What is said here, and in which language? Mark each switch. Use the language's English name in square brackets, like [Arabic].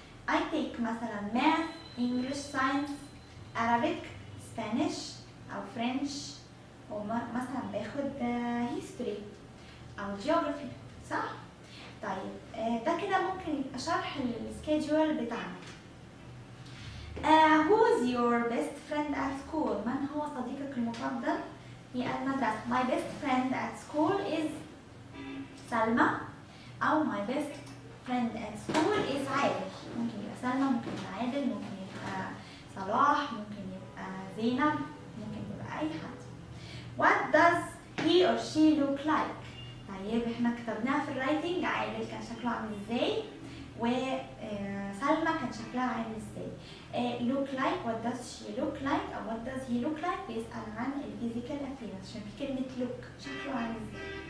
[English] I take [Arabic] مثلا [English] math, English, science, Arabic, Spanish أو French. [Arabic] ومثلا باخد history أو geography صح؟ طيب ده كده ممكن يبقى شرح السكيدجول بتاعنا. [English] Who is your best friend at school؟ [Arabic] من هو صديقك المفضل في المدرسة؟ [English] My best friend at school is سلمى أو my best friend at school is عادل. [Arabic] ممكن يبقى سلمى ممكن يبقى عادل ممكن يبقى صلاح ممكن يبقى زينب ممكن يبقى أي حد. [English] What does he or she look like؟ [Arabic] طيب احنا كتبناها في الرايتنج، عادل كان شكله عامل ازاي، وسلمى كان شكلها عامل ازاي. [English] look like what does she look like او what does he look like [Arabic] بيسأل عن الفيزيكال [English] appearance [Arabic] عشان في كلمة [English] look [Arabic] شكله عامل ازاي.